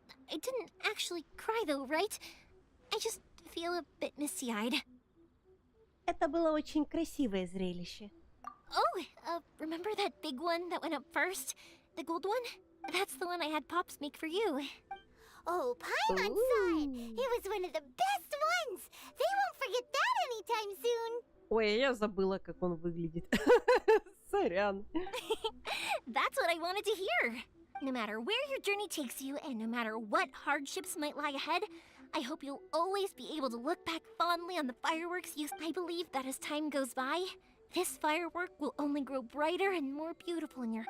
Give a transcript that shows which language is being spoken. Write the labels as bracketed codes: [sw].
[en] I didn't actually cry though, right? I just feel a bit misty-eyed. [ru] Это было очень красивое зрелище. [en] Oh, remember that big one that went up first? The gold one? That's the one I had Pops make for you. Oh, Paimon saw it! It was one of the best ones! They won't forget that anytime soon! [ru] Ой, я забыла, как он выглядит. Сорян. [en] That's what I wanted to hear. No matter where your journey takes you, and no matter what hardships might lie ahead, I hope you'll always be able to look back fondly on the fireworks used. I believe that as time goes by, this firework will only grow brighter and more beautiful in your...